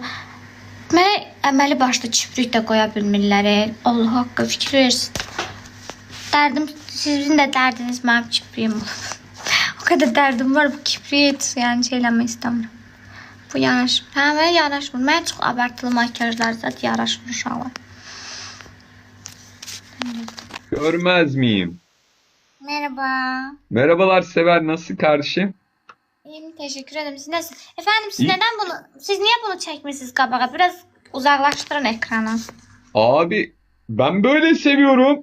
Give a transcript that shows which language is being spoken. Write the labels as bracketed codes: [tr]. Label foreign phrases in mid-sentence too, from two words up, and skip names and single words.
[az] Mənə əməli başda kiprik də qoya bilmirlər. Allah haqqı fikir versin. Dərdim, sizin də dərdiniz mənim kipriyim olub. O qədər dərdim var, bu kipriyi heç yəni şey eləmək istəmirəm. Bu yaraşmır. Hə, mənə yaraşmır. Mənə çox abartılı makyajlar zaten yaraşmır uşaqlar. [tr] Görmez miyim? Merhaba. Merhabalar Sever, nasıl kardeşim? İyiyim, teşekkür ederim. Siz nasılsınız? Efendim siz niye bunu çekmişsiniz kabağa? Biraz uzaklaştırın ekranı. Abi ben böyle seviyorum.